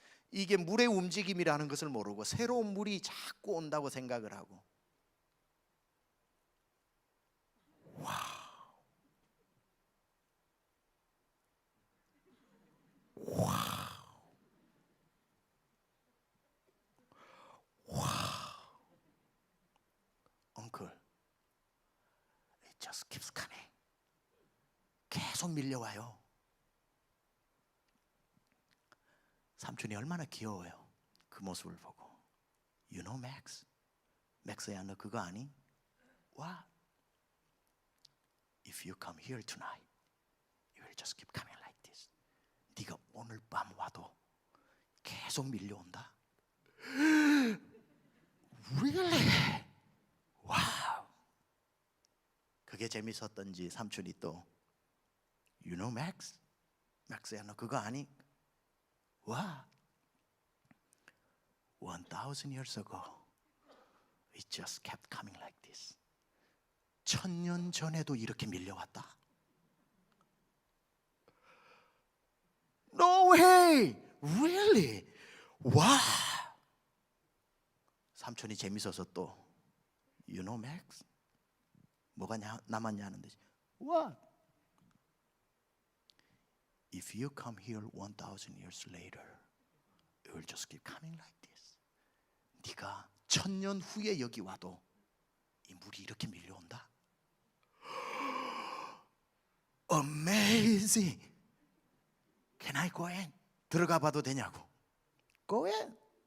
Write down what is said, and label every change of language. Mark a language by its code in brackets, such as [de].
[ko] 이게 물의 움직임이라는 것을 모르고 새로운 물이 자꾸 온다고 생각을 하고, [en] Uncle, it just keeps coming. [ko] 계속 밀려와요. 삼촌이 얼마나 귀여워요. 그 모습을 보고 [en] You know Max? [ko] 맥스야 너 그거 아니? [en] What? If you come here tonight, you will just keep coming like this. [ko] 네가 오늘 밤 와도 계속 밀려온다. [en] Really? 와우. [ko] 그게 재밌었던지 삼촌이 또 [en] You know Max? [ko] 맥스야 너 그거 아니? [en] What? 1000 years ago it just kept coming like this. [ko] 1000년 전에도 이렇게 밀려왔다. [en] No way! Really? 와! [ko] 삼촌이 재밌어서 또 [en] You know Max? [ko] 뭐가 남았냐 하는데 [en] What? If you come here 1000 years later, it will just keep coming like this. [ko] 네가 1000년 후에 여기 와도 이 물이 이렇게 밀려온다. [en] Amazing. Can I go in? [ko] 들어가 봐도 되냐고. [en] Go in.